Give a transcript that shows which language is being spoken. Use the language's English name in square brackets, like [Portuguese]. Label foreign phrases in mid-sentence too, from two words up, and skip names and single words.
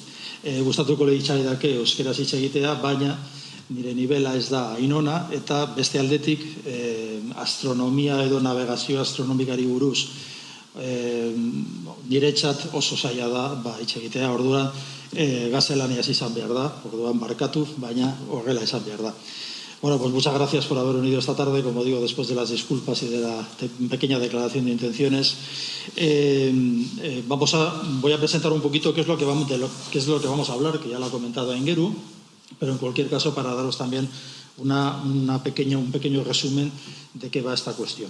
[Basque] Gustatuko lehitzaidak euskeraz hitz egitea, baina nire nivela ez da ainona, eta beste aldetik astronomia edo navegazio astronomikari buruz niretzat oso zaila da hitz egitea, orduan gaztelaniaz izan behar da, orduan barkatu, baina horrela izan behar da. [Spanish] Muchas gracias por haber venido esta tarde, como digo, después de las disculpas y de la pequeña declaración de intenciones. Voy a presentar un poquito qué es lo que vamos a hablar, que ya lo ha comentado Aingeru, pero en cualquier caso para daros también un pequeño resumen de qué va esta cuestión.